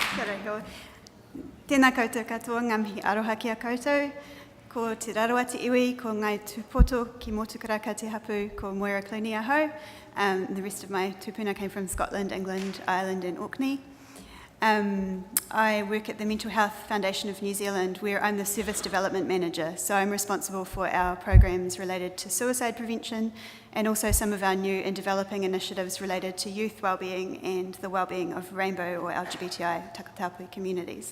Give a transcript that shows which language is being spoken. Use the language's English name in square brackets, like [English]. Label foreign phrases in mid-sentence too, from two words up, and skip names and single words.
[Māori] reiho. Tēnā koutou katoa, ngā mihi aroha ki a koutou. Ko te raroa te iwi, ko ngai tūpoto ki motukaraka te hapu, ko Moira Clunie aho. [English] The rest of my tupuna came from Scotland, England, Ireland and Orkney. I work at the Mental Health Foundation of New Zealand, where I'm the Service Development Manager. So I'm responsible for our programs related to suicide prevention and also some of our new and developing initiatives related to youth wellbeing and the wellbeing of rainbow or LGBTI Takataapui communities.